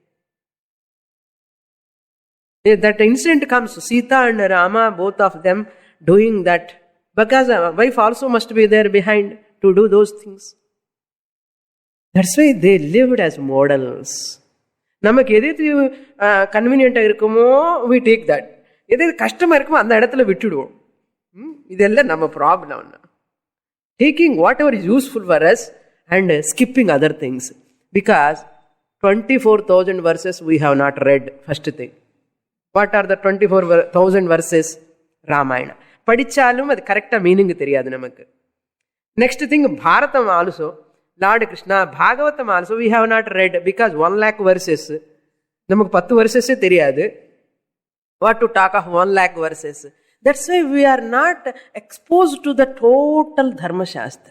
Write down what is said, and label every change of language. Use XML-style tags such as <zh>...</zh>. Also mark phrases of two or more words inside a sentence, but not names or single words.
<en>That incident comes, Sita and Rama, both of them doing that, because a wife also must be there behind to do those things. That's why they lived as models.</en> <ta>நமக்கு எது convenient இருக்குமோ,</ta> <en>we take that.</en> <ta>எது customer இருக்குமோ அந்த இடத்தில விட்டுடுவோம். இதெல்லாம் நம்ம problem.</ta> <en>Taking whatever is useful for us and skipping other things. Because 24,000 verses we have not read, first thing. What are the 24,000 verses? Ramayana.</en> <ta>படிச்சாலும் அது</ta> <en>correct meaning</en> <ta>தெரியாது நமக்கு.</ta> <en>Next thing, Bharatam also, Lord Krishna, Bhagavatam also we have not read because 1 lakh verses.</en> <ta>நமக்கு 10 verses தெரியாது.</ta> <en>What to talk of 1 lakh verses? That's why we are not exposed to the total Dharma Shastra.</en>